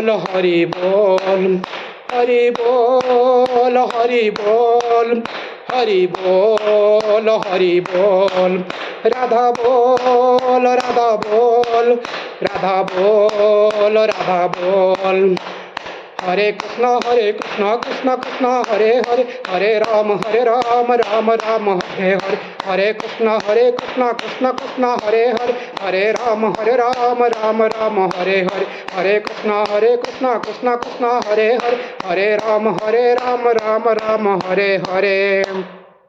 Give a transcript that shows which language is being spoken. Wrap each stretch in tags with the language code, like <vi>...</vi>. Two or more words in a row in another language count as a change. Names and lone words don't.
<bn>হরি বল হরি বল হরি বল হরি বল হরি বল রাধা বল রাধা বল রাধা বল রাধা বল</bn> <sa>হরে কৃষ্ণ কৃষ্ণ কৃষ্ণ হরে হরে হরে রাম রাম রাম হরে হরে হরে কৃষ্ণ কৃষ্ণ কৃষ্ণ হরে হরে হরে রাম রাম হরে হরে হরে কৃষ্ণ কৃষ্ণ কৃষ্ণ হরে হরে হরে রাম রাम হরে হরে।</sa>